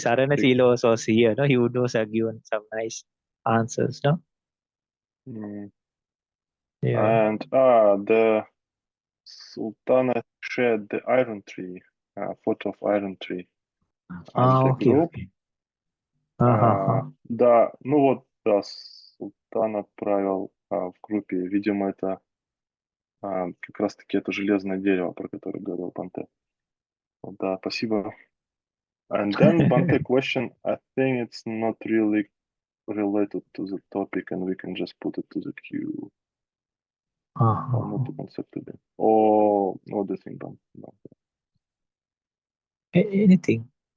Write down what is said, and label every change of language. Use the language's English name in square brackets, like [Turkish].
[English] Saranasila was also here, no? He would also have given some nice answers, no? Mm. Yeah. And the Sultana shared the iron tree, photo of iron tree in the Okay, group. okay. Uh-huh. [Russian] Да, ну вот, да, Султан отправил в группе, видимо, это как раз-таки это железное дерево, про которое говорил Бханте. Да, спасибо. [English] And then Bhante question, I think it's not really related to the topic and we can just put it to the queue. Not to concept it. Or the thing, Anything.